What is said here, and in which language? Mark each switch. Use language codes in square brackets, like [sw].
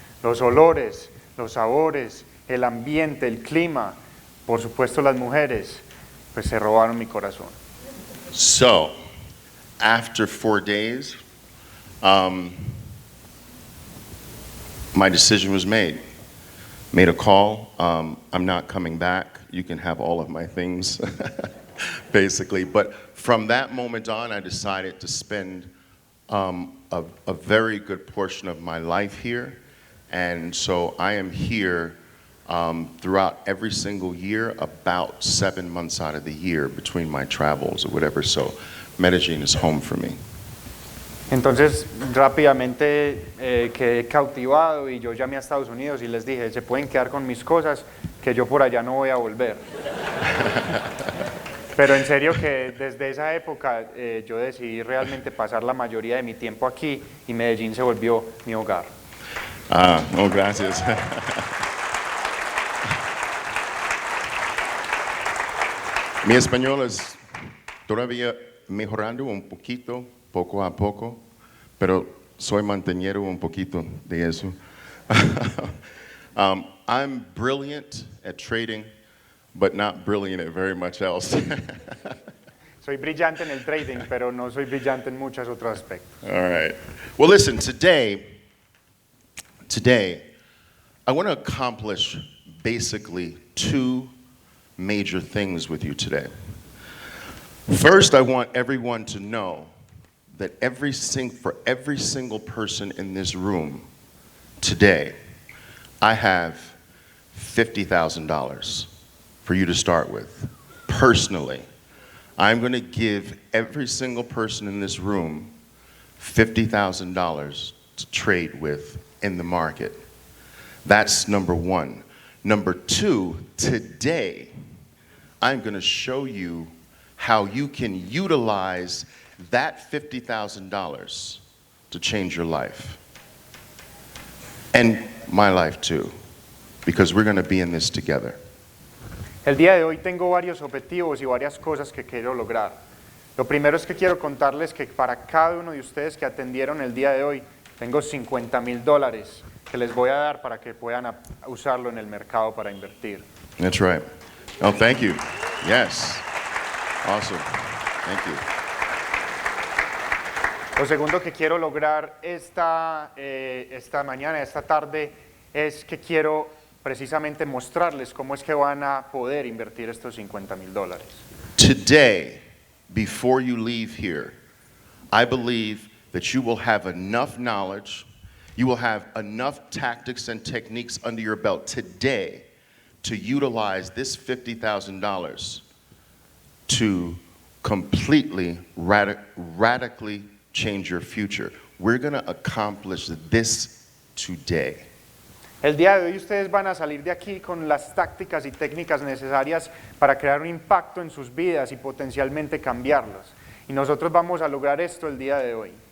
[es] Los olores, los sabores, el ambiente, el clima, por supuesto las mujeres, pues se robaron mi corazón. [en] So, after 4 days, my decision was made. Made a call, I'm not coming back, you can have all of my things, basically. But from that moment on, I decided to spend a very good portion of my life here. And so I am here throughout every single year, about 7 months out of the year between my travels or whatever. So Medellín is home for me. [es] Entonces rápidamente quedé cautivado y yo llamé a Estados Unidos y les dije, se pueden quedar con mis cosas, que yo por allá no voy a volver. Pero en serio que desde esa época yo decidí realmente pasar la mayoría de mi tiempo aquí y Medellín se volvió mi hogar. Oh, gracias. Mi español es todavía mejorando un poquito, poco a poco, pero soy manteniendo un poquito de eso. [en] I'm brilliant at trading, but not brilliant at very much else. [es] Soy brillante en el trading, pero no soy brillante en muchos otros aspectos. [en] All right. Well, listen, today, I want to accomplish basically 2 major things with you today. First, I want everyone to know that for every single person in this room today, I have $50,000 for you to start with. Personally, I'm going to give every single person in this room $50,000 to trade with in the market. That's number 1. Number 2, today, I'm going to show you how you can utilize that $50,000 to change your life. And my life too, because we're going to be in this together. [es] El día de hoy tengo varios objetivos y varias cosas que quiero lograr. Lo primero es que quiero contarles que para cada uno de ustedes que atendieron el día de hoy, tengo $50,000 que les voy a dar para que puedan usarlo en el mercado para invertir. [en] That's right. Oh, thank you. Yes. Awesome. Thank you. [es] Lo segundo que quiero lograr esta mañana, esta tarde, es que quiero precisamente mostrarles cómo es que van a poder invertir estos $50,000. [en] Today, before you leave here, I believe that you will have enough knowledge, you will have enough tactics and techniques under your belt today to utilize this $50,000 to completely, radically change your future. We're going to accomplish this today. [es] El día de hoy ustedes van a salir de aquí con las tácticas y técnicas necesarias para crear un impacto en sus vidas y potencialmente cambiarlas. Y nosotros vamos a lograr esto el día de hoy.